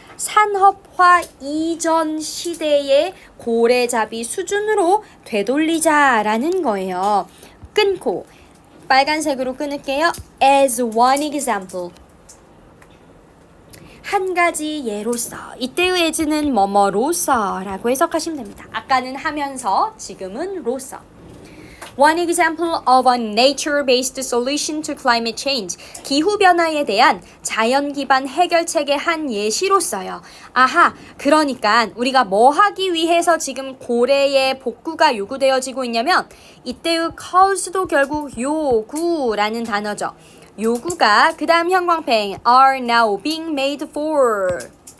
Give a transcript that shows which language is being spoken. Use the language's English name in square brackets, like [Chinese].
[Korean] 산업화 이전 시대의 고래잡이 수준으로 되돌리자라는 거예요. 끊고 빨간색으로 끊을게요. [English] As one example. [Korean] 한 가지 예로서. 이때의 as는 뭐뭐로서라고 해석하시면 됩니다. 아까는 하면서, 지금은 로서. [English] One example of a nature-based solution to climate change. [Korean] 기후변화에 대한 자연 기반 해결책의 한 예시로서요. 그러니까 우리가 뭐 하기 위해서 지금 고래의 복구가 요구되어지고 있냐면 이때의 cause도 결국 요구라는 단어죠. 요구가 그 다음 형광펜 [English] are now being made for.